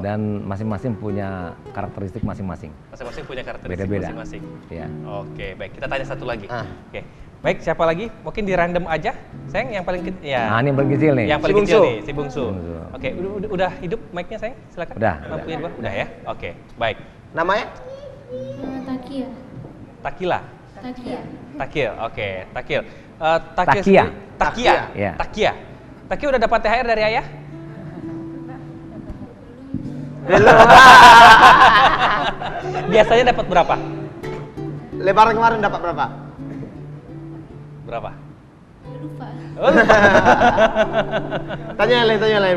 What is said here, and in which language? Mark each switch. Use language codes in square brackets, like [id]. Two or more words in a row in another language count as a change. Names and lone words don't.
[id] Dan masing-masing punya karakteristik masing-masing. Masing-masing punya karakteristik Beda-beda. masing-masing. Ya. Oke, baik. Kita tanya satu lagi. Ah. Oke. Baik, siapa lagi? Mungkin di random aja. Sayang, yang paling kecil. Ya. Nah, ini yang paling kecil nih. Yang paling Si kecil bungsu. nih, si bungsu. Bungsu. Oke, udah hidup mic-nya sayang? Silakan. Udah, Lampunya dua. Udah ya? Oke, baik. Namanya? Takia. Takila. Takia. Takil. Oke, Takil. Takia. sendiri- Takia. Iya. Takia. Takia udah dapat THR dari ayah? Biasanya dapat berapa? Lebaran kemarin dapat berapa? Berapa? Lupa. Oh, lupa. Tanya yang lain, Bu.